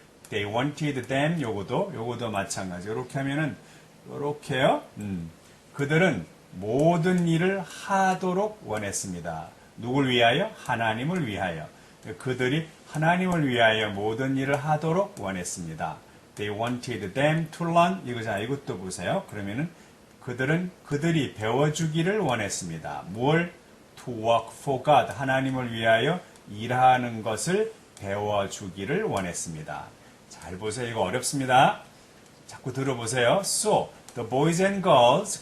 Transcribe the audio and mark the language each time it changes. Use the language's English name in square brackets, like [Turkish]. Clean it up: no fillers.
[English] They wanted them. [Korean] 요거도 마찬가지. 이렇게 하면은 이렇게요. 그들은 모든 일을 하도록 원했습니다. 누굴 위하여? 하나님을 위하여. 그들이 하나님을 위하여 모든 일을 하도록 원했습니다. [English] They wanted them to learn. [Korean] 이것도 보세요. 그러면은 그들이 배워주기를 원했습니다. [English] 뭘? To work for God. [Korean] 하나님을 위하여 일하는 것을 배워주기를 원했습니다. 잘 보세요. 이거 어렵습니다. 자꾸 들어보세요. [English] So, the boys and girls.